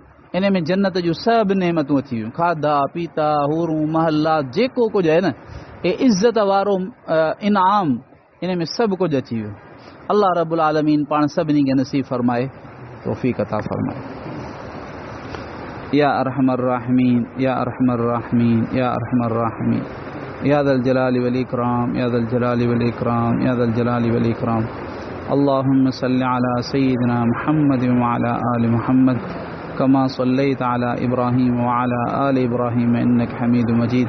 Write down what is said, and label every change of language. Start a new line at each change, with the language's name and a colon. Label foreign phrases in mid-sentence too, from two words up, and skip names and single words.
Sindhi: इन में जन्नत जूं सभु नेमतूं अची वियूं, खाधा पीता हूरूं महला जेको कुझु आहे न, हे इज़त वारो इनाम, इन में सभु कुझु अची वियो। अल्लाह रब्बुल आलमीन पाण सभिनी खे नसीब फरमाए, तौफ़ीक़ अता फरमाए।
Arabic: يا أرحم الراحمين، يا أرحم الراحمين، يا أرحم الراحمين، يا ذا الجلال والإكرام، يا ذا الجلال والإكرام، يا ذا الجلال والإكرام. اللهم صل على سيدنا محمد وعلى آل محمد كما صليت على إبراهيم وعلى آل إبراهيم إنك حميد مجيد.